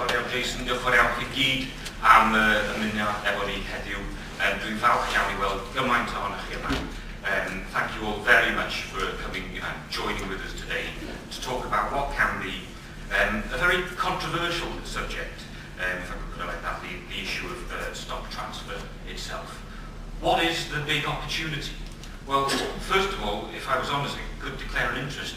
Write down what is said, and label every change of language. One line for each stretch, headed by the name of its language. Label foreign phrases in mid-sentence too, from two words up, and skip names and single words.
Welsh: Jason, diolch yn fawr chi gyd am ymuno efo ni heddiw. Dwi'n falch iawn I weld gymaint ohonoch chi yma.
English: Thank you all very much for coming and joining with us today to talk about what can be a very controversial subject, if I could put it like that, the issue of stock transfer itself. What is the big opportunity? Well, first of all, if I was honest, I could declare an interest.